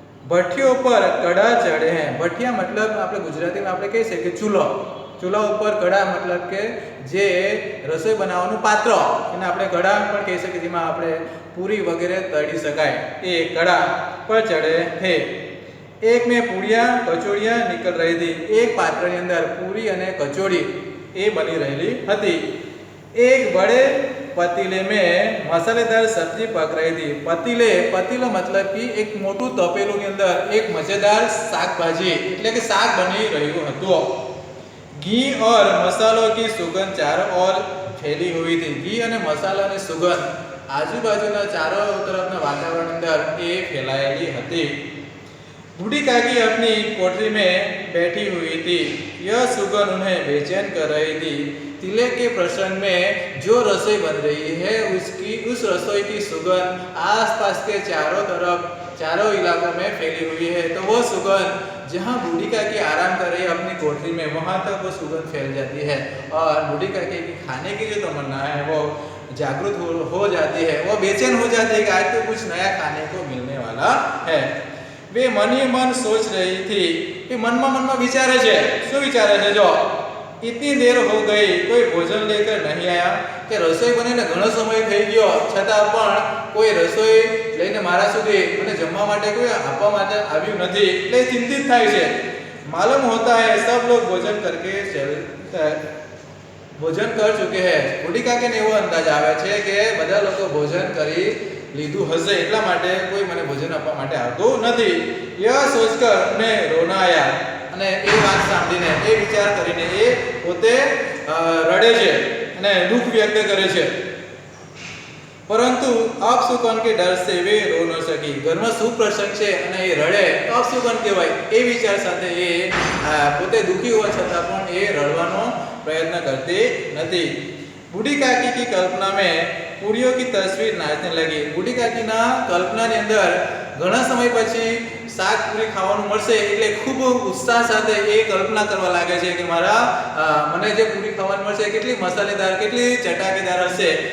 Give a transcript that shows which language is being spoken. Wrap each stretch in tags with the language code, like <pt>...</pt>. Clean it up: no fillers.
<hi>भट्टियों पर कड़ा चढ़े हैं. भट्टिया मतलब</hi> <gu>આપણે ગુજરાતીમાં આપણે કહી શકીએ ચૂલા ઉપર કડા मतलब કે જે રસોઈ બનાવવાનું પાત્ર એને આપણે કડા પણ કહી શકીએ. જેમાં આપણે પૂરી વગેરે તળી શકાય એ કડા પર</gu> <hi>ચढ़े थे. एक में पूड़ियाँ कचौड़ियाँ निकल रही थी. एक पात्र के अंदर पूरी અને कचौड़ी</hi> <gu>એ બની રહેલી હતી.</gu> <hi>एक बड़े पतीले में मसालेदार सब्जी पक रही थी. पतीलो मतलब कि एक मोटू</hi> <gu>तपेલું ની અંદર એક મજેદાર શાકભાજી એટલે કે શાક બની રહ્યું હતું.</gu> <hi>घी और मसालों की सुगंध चारों ओर फैली हुई थी.</hi> <gu>घी અને મસાલાની સુગંધ આજુબાજુના ચારો તરફના વાતાવરણ અંદર એ ફેલાયેલી હતી.</gu> <hi>बूढ़ी काकी अपनी कोठरी में बैठी हुई थी. यह सुगंध उन्हें बेचैन कर रही थी. तिलक के प्रसंग में जो रसोई बन रही है उस रसोई की सुगंध आसपास के चारों इलाकों में फैली हुई है. तो वो सुगंध जहाँ बूढ़ी काकी आराम कर रही है अपनी कोठरी में वहाँ तक वो सुगंध फैल जाती है. और बूढ़ी काकी की खाने की जो तमन्ना है वो जागृत हो जाती है. वो बेचैन हो जाती है कि आज तो कुछ नया खाने को मिलने वाला है. वे मन ही मन सोच रही थी कि मन में</hi> <gu>विचारे छे. शू विचारे छे?</gu> <hi>जो इतनी देर हो गई कोई भोजन लेकर नहीं आया.</hi> <gu>कि रसोई बनीने घणो समय થઈ ગયો છતાં પણ કોઈ રસોઈ લઈને મારા સુધી મને જમવા માટે કોઈ આપવા માટે આવ્યું નથી એટલે ચિંતિત થાય છે.</gu> <hi>मालूम होता है सब लोग भोजन कर चुके हैं.</hi> <gu>बूढ़ी काकीને એવો અંદાજ આવે છે કે બધા લોકો ભોજન કરી લીધું હશે એટલા માટે કોઈ મને ભોજન આપવા માટે આવતું નથી.</gu> <hi>यह सोचकर उन्हें रोना आया.</hi> <gu>અને એ વાત સાંભળીને એ વિચાર કરીને એ પોતે રડે છે અને દુઃખ વ્યક્ત કરે છે.</gu> <hi>પરંતુ अपशुकन के डर से वे रो न सकी.</hi> <gu>ઘરમાં શું પ્રસંગ છે અને એ રડે તો अपशुकन કહેવાય. એ વિચાર સાથે એ પોતે દુઃખી હોવા છતાં પણ એ રડવાનો પ્રયત્ન કરતી નથી.</gu> <hi>बूढ़ी काकी की कल्पना में पूड़ियों की तस्वीर नाचने लगी.</hi> <gu>बूढ़ी काकीना कल्पनाની અંદર ઘણા સમય પછી શાક પૂરી ખાવાનું મળશે એટલે ખૂબ ઉત્સાહ સાથે એ કલ્પના કરવા લાગે છે કે મને જે પૂરી ખાવાનું મળશે કેટલી મસાલેદાર કેટલી ચટાકેદાર હશે.</gu>